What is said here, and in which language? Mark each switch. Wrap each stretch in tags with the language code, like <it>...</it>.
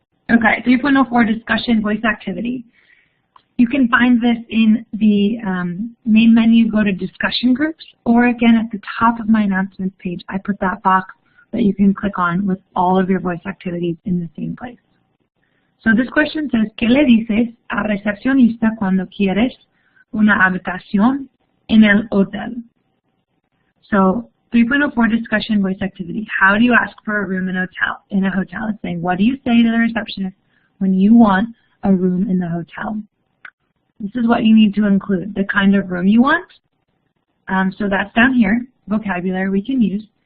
<en>Okay, 3.04 discussion voice activity. You can find this in the main menu, go to discussion groups, or again at the top of my announcements page, I put that box that you can click on with all of your voice activities in the same place. So this question says,</en> <es>¿qué le dices al recepcionista cuando quieres una habitación en el hotel?</es> <en>So 3.04 discussion voice activity. How do you ask for a room in a hotel? It's saying, what do you say to the receptionist when you want a room in the hotel? This is what you need to include, the kind of room you want. So that's down here, vocabulary we can use.</en>